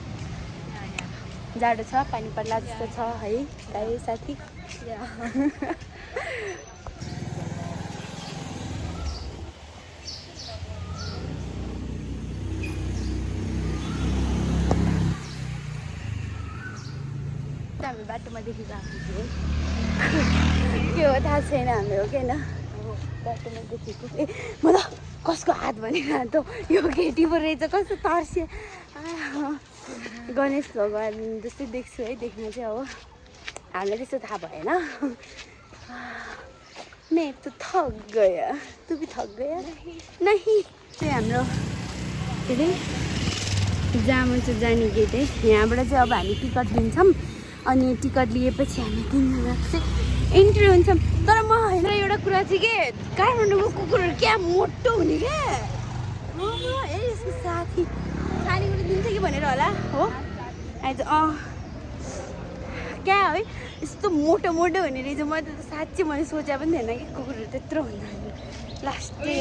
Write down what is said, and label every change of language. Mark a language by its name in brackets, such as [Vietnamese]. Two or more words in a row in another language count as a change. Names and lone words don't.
[Nepali] जाडो छ पानी पर्ला जस्तो छ है गाई साथी हामी बाटोमा देखेको आएको थियो के हो थाहा छैन हाम्रो के होइन बाटोमा देखेको ए म त कसको हात भनेर त यो केटी पो रहेछ कस्तो तर्स्यो गणेश भगवान् जस्तै देख्छु है देख्न चाहिँ अब हामीलाई त्यस्तो थाहा भएन [Hindi] मैं तो थक गया तू भी थक गया नहीं [Nepali] चाहिँ हाम्रो के अरे जामा चाहिँ जाने गेट है यहाँबाट चाहिँ अब हामी टिकट लिन्छौँ अनि टिकट लिएपछि हामी 3 जना चाहिँ इन्ट्री हुन्छौँ तर म होइन एउटा कुरा चाहिँ के काठमाडौँको कुकुरहरू क्या मोटो हुने क्या ए यसको साथी खानेकुरा दिन्छ कि भनेर होला हो आज क्या है यस्तो मोटो मोटो हुने रहेछ म त साँच्चै मैले सोचे पनि थिएन कि कुकुरहरू त्यत्रो हुन्छ लास्ट